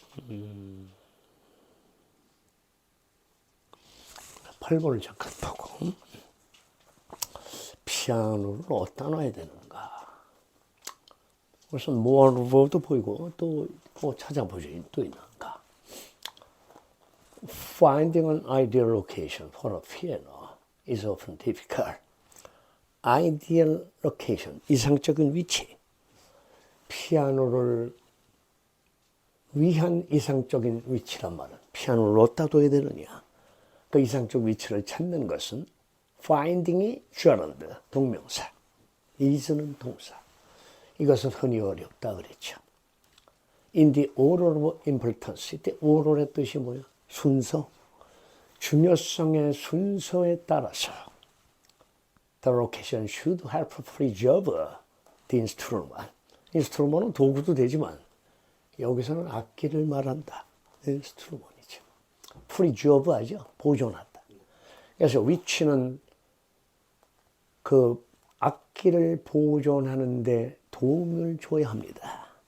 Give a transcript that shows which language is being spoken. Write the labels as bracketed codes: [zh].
[ko] 음. 8번을 잠깐 보고 피아노를 어디다 놔야 되는가. 우선 모아르버도 보이고 또 뭐 찾아보죠. 또 있는가. [en] Finding an ideal location for a piano is often difficult. Ideal location, [ko] 이상적인 위치. 피아노를 위한 이상적인 위치란 말은 피아노를 어디다 둬야 되느냐. 그 이상적 위치를 찾는 것은 finding이 gerund, 동명사, is는 동사. 이것은 흔히 어렵다 그랬죠. [en] In the order of importance. [ko] 이때 order의 뜻이 뭐야? 순서. 중요성의 순서에 따라서 [en] the location should help preserve the instrument. [ko] 인스트루먼은 도구도 되지만 여기서는 악기를 말한다. 인스트루먼이죠. preserve 하죠. 보존한다. 그래서 위치는 그 악기를 보존하는 데 도움을 줘야 합니다.